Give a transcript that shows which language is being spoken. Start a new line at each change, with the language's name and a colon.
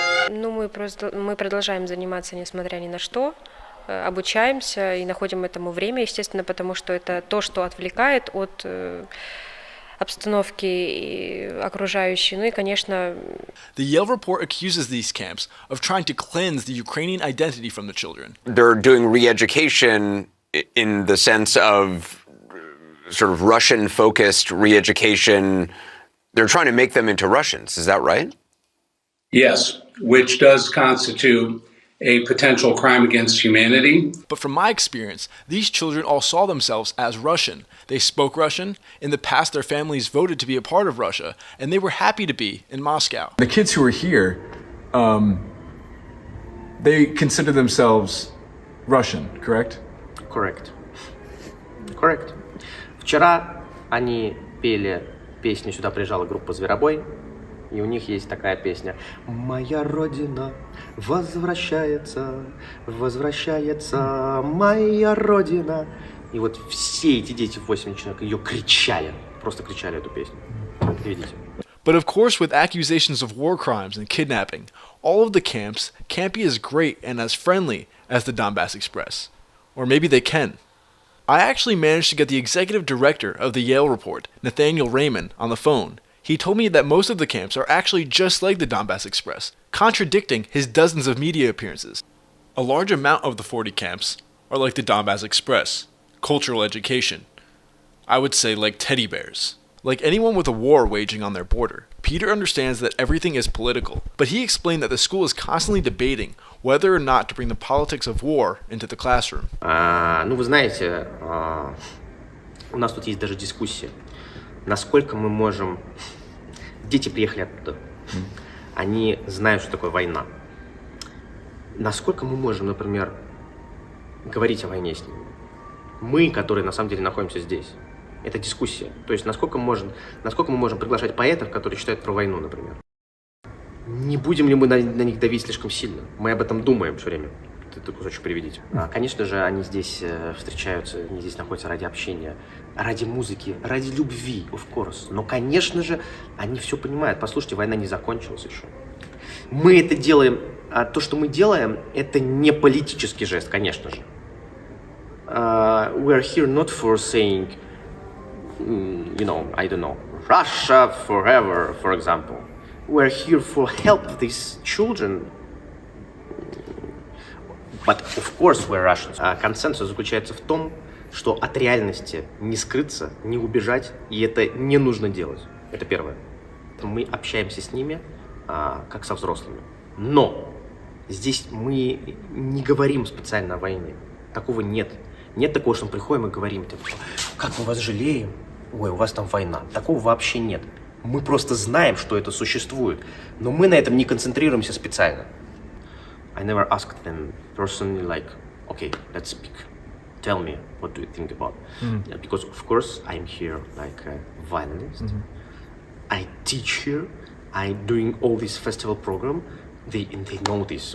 Russian: Мы продолжаем заниматься, несмотря ни на что, обучаемся и находим этому время, естественно, потому что это то, что отвлекает от обстановки окружающей. Ну и, конечно...
English: The Yale report accuses these camps of trying to cleanse the Ukrainian identity from the children. They're doing re-education in the sense of sort of Russian-focused re-education. They're trying to make them into Russians. Is that right? Yes, which does constitute a potential crime against humanity. But from my experience, these children all saw themselves as Russian. They spoke Russian. In the past, their families voted to be a part of Russia, and they were happy to be in Moscow. The kids who are here, they consider themselves Russian, correct? Correct. Correct.
Russian: Вчера они пели песню, сюда приезжала группа «Зверобой», и у них есть такая песня: «Моя Родина возвращается, возвращается моя Родина». И вот все эти дети, 8 человек, ее кричали, просто кричали эту песню. Видите?
English: But of course, with accusations of war crimes and kidnapping, all of the camps can't be as great and as friendly as the Donbass Express. Or maybe they can. I actually managed to get the executive director of the Yale report, Nathaniel Raymond, on the phone. He told me that most of the camps are actually just like the Donbass Express, contradicting his dozens of media appearances. A large amount of the 40 camps are like the Donbass Express, cultural education. I would say like teddy bears. Like anyone with a war waging on their border, Peter understands that everything is political, but he explained that the school is constantly debating whether or not to bring the politics of war into the classroom.
Russian: Ну, вы знаете, у нас тут есть даже дискуссия. Насколько мы можем... Дети приехали оттуда. Они знают, что такое война. Насколько мы можем, например, говорить о войне с ними? Мы, которые на самом деле находимся здесь. Это дискуссия. То есть насколько мы можем приглашать поэтов, которые читают про войну, например. Не будем ли мы на них давить слишком сильно? Мы об этом думаем все время. Этот кусочек приведите. Конечно же, они здесь встречаются, они здесь находятся ради общения, ради музыки, ради любви,
English: of course.
Russian: Но, конечно же, они все понимают. Послушайте, война не закончилась еще. Мы это делаем, а то, что мы делаем, это не политический жест, конечно же.
English: We are here not for saying, I don't know, Russia forever, for example. We are here for help these children. But of course we're Russians.
Russian: Консенсус заключается в том, что от реальности не скрыться, не убежать, и это не нужно делать. Это первое. Мы общаемся с ними как со взрослыми. Но здесь мы не говорим специально о войне. Такого нет. Нет такого, что мы приходим и говорим, как мы вас жалеем, ой, у вас там война. Такого вообще нет. Мы просто знаем, что это существует, но мы на этом не концентрируемся специально.
English: I never asked them personally, like, okay, let's speak. Tell me, what do you think about? Because, of course, I'm here like a violinist. I teach here. I'm doing all this festival program. They know this.